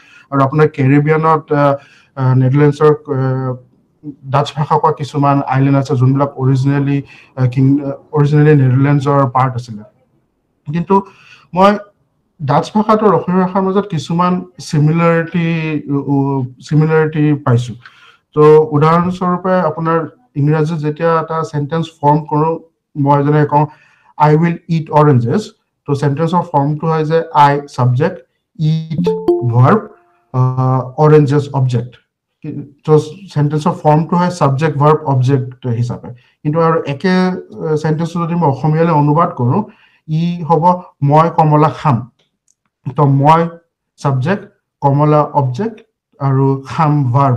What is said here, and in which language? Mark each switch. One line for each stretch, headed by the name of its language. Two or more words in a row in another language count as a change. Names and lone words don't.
Assamese: আৰু আপোনাৰ কেৰিবিয়ানত নেদাৰলেণ্ডছৰ ডাচ ভাষা কোৱা কিছুমান আইলেণ্ড আছে যোনবিলাক অৰিজিনেলি নেদাৰলেণ্ডছৰ পাৰ্ট আছিলে। কিন্তু মই ডাচ ভাষাটো আৰু অসমীয়া ভাষাৰ মাজত কিছুমান সিমিলাৰিটি পাইছো তো উদাহৰণস্বৰূপে আপোনাৰ ইংৰাজীত যেতিয়া এটা
English: sentence form
Assamese: কৰো মই যেনে কওঁ
English: I will eat oranges
Assamese: তো সেন্টেন্সৰ ফৰ্মটো হয় যে
English: I subject eat verb oranges object
Assamese: তো সেন্টেন্সৰ ফৰ্মটো হয়
English: subject verb object
Assamese: হিচাপে কিন্তু আৰু একে সেন্টেন্স যদি মই অসমীয়ালৈ অনুবাদ কৰো ই হ'ব মই কমলা খাম তো মই সাবজেক্ট কমলা অবজেক্ট আৰু খাম ভাৰ্ব